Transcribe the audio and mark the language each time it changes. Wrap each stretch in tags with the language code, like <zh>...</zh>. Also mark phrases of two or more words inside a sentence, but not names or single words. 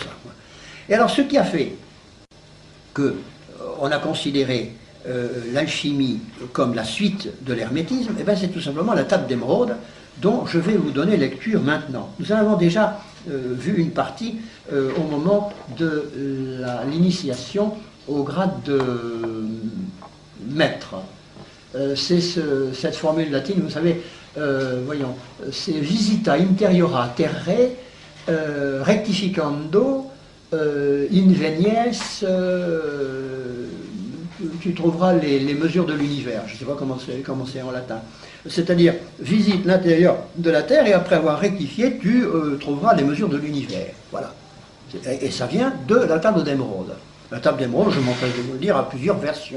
<fr>Et alors, ce qui a fait qu'on a considéré l'alchimie comme la suite de l'hermétisme, eh bien, c'est tout simplement la table d'émeraude dont je vais vous donner lecture maintenant. Nous en avons déjà vu une partie au moment de l'initiation au grade de maître. C'est cette formule latine, vous savez, voyons, c'est</fr> <la>visita interiora terrae rectificando invenies,</la> <fr>tu trouveras les mesures de l'univers. Je ne sais pas comment c'est en latin. C'est-à-dire, visite l'intérieur de la Terre et après avoir rectifié, tu trouveras les mesures de l'univers. Voilà. Et ça vient de la table d'émeraude. La table d'émeraude, je m'empresse de vous le dire, a plusieurs versions.</fr>